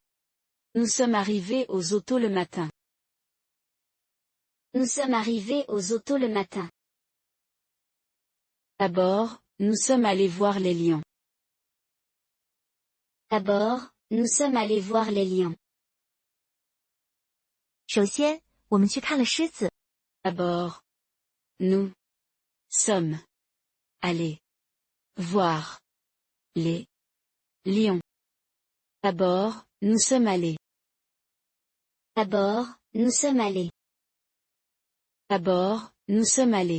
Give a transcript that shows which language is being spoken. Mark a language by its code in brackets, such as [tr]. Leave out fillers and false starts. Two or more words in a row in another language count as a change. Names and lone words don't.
[fr] Nous sommes arrivés aux autos le matin. Nous sommes arrivés aux autos le matin. D'abord, nous sommes allés voir les lions. D'abord, nous sommes allés voir les lions. [zh] 首先，我们去看了狮子。 [fr] D'abord, nous sommes allés voir les lions. D'abord, nous sommes allés. D'abord, nous sommes allés. D'abord, nous sommes allés.